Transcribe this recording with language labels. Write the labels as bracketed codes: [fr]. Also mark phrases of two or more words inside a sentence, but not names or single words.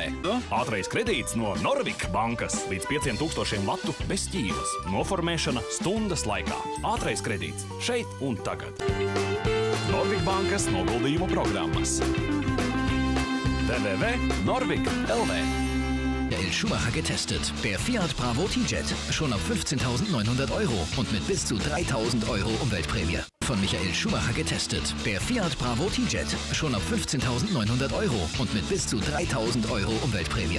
[lv] Ātrais kredīts no Norvik bankas līdz 5000 latu bez ķīlas. Noformēšana stundas laikā. Ātrais kredīts šeit un tagad. Norvik bankas noguldījumu programmas. www.norvik.lv. [de] Michael Schumacher getestet. Der Fiat Bravo T-Jet. Schon ab 15.900 € und mit bis zu 3.000 € Umweltprämie. Von Michael Schumacher getestet. Der Fiat Bravo T-Jet. Schon ab 15.900 € und mit bis zu 3.000 € Umweltprämie.